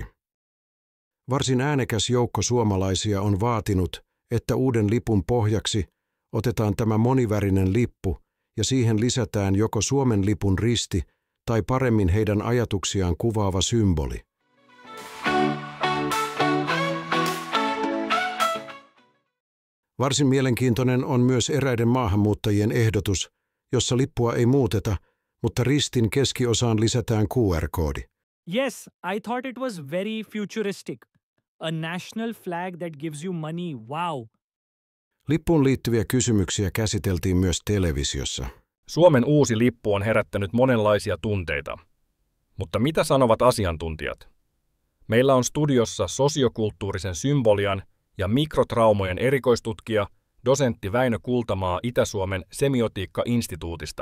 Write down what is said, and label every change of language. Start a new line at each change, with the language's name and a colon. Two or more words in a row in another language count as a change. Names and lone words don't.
Finnish: Varsin äänekäs joukko suomalaisia on vaatinut, että uuden lipun pohjaksi otetaan tämä monivärinen lippu ja siihen lisätään joko Suomen lipun risti tai paremmin heidän ajatuksiaan kuvaava symboli. Varsin mielenkiintoinen on myös eräiden maahanmuuttajien ehdotus, jossa lippua ei muuteta, mutta ristin keskiosaan lisätään QR-koodi.
English: Yes, I thought it was very futuristic. A national flag that gives you money, wow.
Finnish: Lippuun liittyviä kysymyksiä käsiteltiin myös televisiossa. Suomen uusi lippu on herättänyt monenlaisia tunteita. Mutta mitä sanovat asiantuntijat? Meillä on studiossa sosiokulttuurisen symbolian ja mikrotraumojen erikoistutkija, dosentti Väinö Kultamaa Itä-Suomen semiotiikka-instituutista.